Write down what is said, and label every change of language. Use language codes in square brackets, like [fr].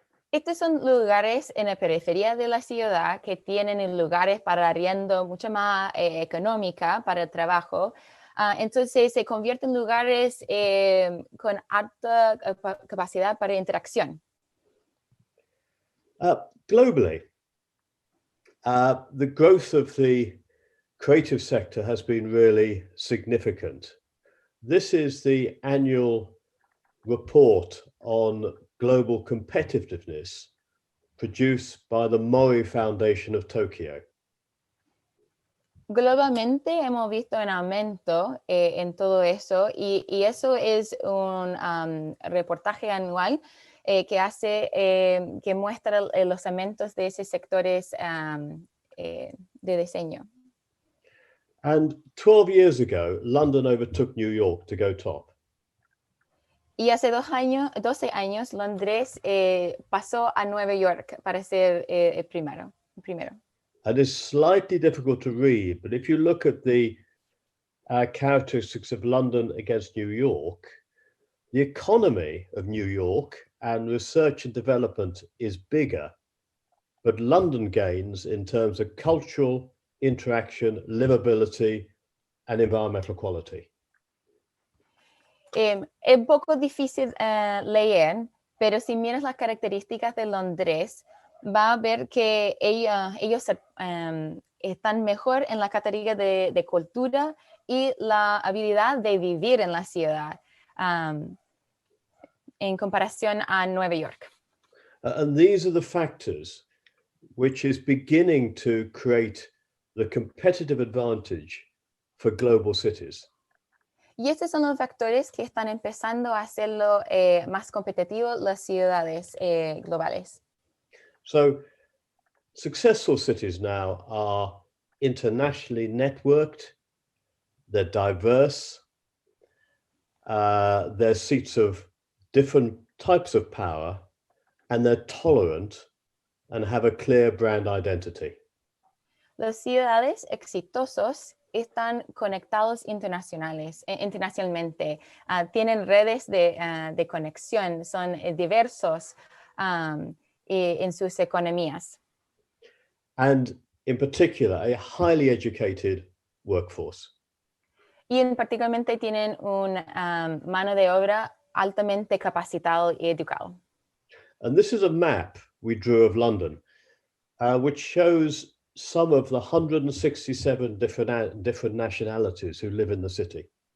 [es] Estos son lugares en la periferia de la ciudad que tienen lugares para arriendo mucho más económica para el trabajo. Entonces se convierten en lugares con alta capacidad para interacción. [en] Globally, the growth of the creative sector has been really significant. This is the annual report on global competitiveness produced by the Mori Foundation of Tokyo. [es] Globalmente hemos visto un aumento en todo eso y eso es un reportaje anual que hace, que muestra los aumentos de esos sectores de diseño. [en] And 12 years ago, London overtook New York to go top. [es] Y hace 12 años, Londres pasó a Nueva York para ser el primero. [en] And it's slightly difficult to read, but if you look at the characteristics of London against New York, the economy of New York and research and development is bigger, but London gains in terms of cultural interaction, livability, and environmental quality. [es] Es un poco difícil leer, pero si miras las características de Londres, va a ver que ellos están mejor en la categoría de cultura y la habilidad de vivir en la ciudad en comparación a Nueva York. [en] And these are the factors which is beginning to create the competitive advantage for global cities. [es] Y estos son los factores que están empezando a hacerlo más competitivo las ciudades globales. [en] So successful cities now are internationally networked, they're diverse, they're seats of different types of power, and they're tolerant and have a clear brand identity. [es] Las ciudades exitosos están conectados internacionalmente, tienen redes de conexión, son diversos en sus economías. [en] And in particular, a highly educated workforce. [es] Y particularmente tienen una mano de obra altamente capacitado y educado. [en] And this is a map we drew of London, which shows some of the 167 different nationalities who live in the city.